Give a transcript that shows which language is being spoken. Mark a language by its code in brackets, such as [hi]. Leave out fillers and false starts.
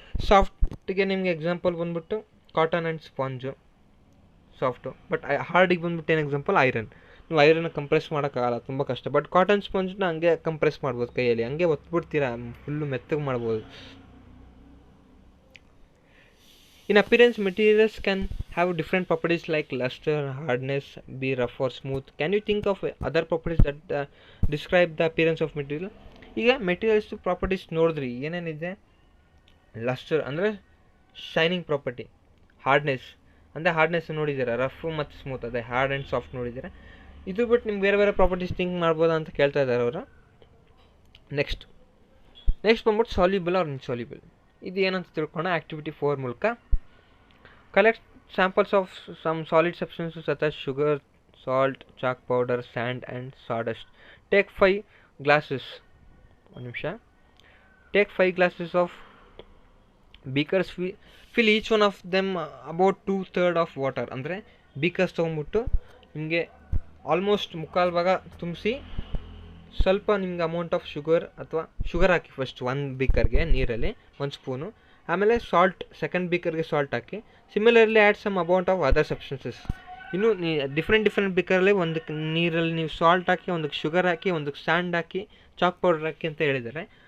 [kn] ಸಾಫ್ಟಿಗೆ ನಿಮಗೆ ಎಕ್ಸಾಂಪಲ್ ಬಂದ್ಬಿಟ್ಟು cotton and sponge soft, but ಹಾರ್ಡಿಗೆ ಬಂದ್ಬಿಟ್ಟು ಏನು ಎಕ್ಸಾಂಪಲ್ ಐರನ್. ನೀವು ಐರನ್ನ ಕಂಪ್ರೆಸ್ ಮಾಡೋಕ್ಕಾಗಲ್ಲ, ತುಂಬ ಕಷ್ಟ. ಬಟ್ ಕಾಟನ್ ಸ್ಪಾಂಜ್ನ ಹಂಗೆ ಕಂಪ್ರೆಸ್ ಮಾಡ್ಬೋದು ಕೈಯಲ್ಲಿ, ಹಂಗೆ ಒತ್ಬಿಡ್ತೀರಾ, ಫುಲ್ಲು ಮೆತ್ತಗೆ ಮಾಡ್ಬೋದು. [en] In appearance, materials can have different properties like luster, hardness, be rough or smooth. Can you think of other properties that describe the appearance of material? [kn] ಈಗ ಮೆಟೀರಿಯಲ್ಸ್ ಪ್ರಾಪರ್ಟೀಸ್ ನೋಡಿದ್ರಿ ಏನೇನಿದೆ. Lustre ಅಂದರೆ shining property, hardness ಅಂದರೆ hardness ನೋಡಿದ್ದೀರಾ, rough ಮತ್ತು smooth ಅದೇ hard and soft ನೋಡಿದ್ದೀರಾ. ಇದು ಬಿಟ್ಟು ನಿಮ್ಗೆ ಬೇರೆ ಬೇರೆ ಪ್ರಾಪರ್ಟೀಸ್ ಥಿಂಕ್ ಮಾಡ್ಬೋದಾ ಅಂತ ಕೇಳ್ತಾ ಇದ್ದಾರೆ ಅವರು. ನೆಕ್ಸ್ಟ್ ಬಂದ್ಬಿಟ್ಟು ಸಾಲ್ಯುಬಲ್ ಆರ್ ಇನ್ಸಾಲ್ಯುಬಲ್. ಇದು ಏನಂತ ತಿಳ್ಕೊಳ್ಳೋಣ ಆ್ಯಕ್ಟಿವಿಟಿ 4 ಮೂಲಕ. [en] Collect samples of some solid substances such as sugar, salt, chalk powder, sand and sawdust. Take 5 glasses. [kn] ಒಂದು ನಿಮಿಷ. [en] Take 5 glasses of beakers, fill each one of them about 2/3 of water. [kn] ಅಂದರೆ ಬೀಕರ್ಸ್ ತೊಗೊಂಬಿಟ್ಟು ನಿಮಗೆ almost ಮುಕ್ಕಾಲು ಭಾಗ ತುಂಬಿಸಿ ಸ್ವಲ್ಪ ನಿಮ್ಗೆ ಅಮೌಂಟ್ ಆಫ್ ಶುಗರ್ ಅಥವಾ ಶುಗರ್ ಹಾಕಿ ಫಸ್ಟ್ ಒಂದು ಬೀಕರ್ಗೆ ನೀರಲ್ಲಿ 1 ಸ್ಪೂನು, ಆಮೇಲೆ salt second ಬೀಕರ್ಗೆ salt hockey. [en] Similarly add some amount of other substances. [kn] ಇನ್ನು ಡಿಫ್ರೆಂಟ್ ಬೀಕರಲ್ಲಿ ಒಂದಕ್ಕೆ ನೀರಲ್ಲಿ ನೀವು ಸಾಲ್ಟ್ ಹಾಕಿ, ಒಂದಕ್ಕೆ ಶುಗರ್ ಹಾಕಿ, ಒಂದಕ್ಕೆ ಸ್ಯಾಂಡ್ ಹಾಕಿ, ಚಾಕ್ ಪೌಡರ್ ಹಾಕಿ ಅಂತ ಹೇಳಿದ್ದಾರೆ.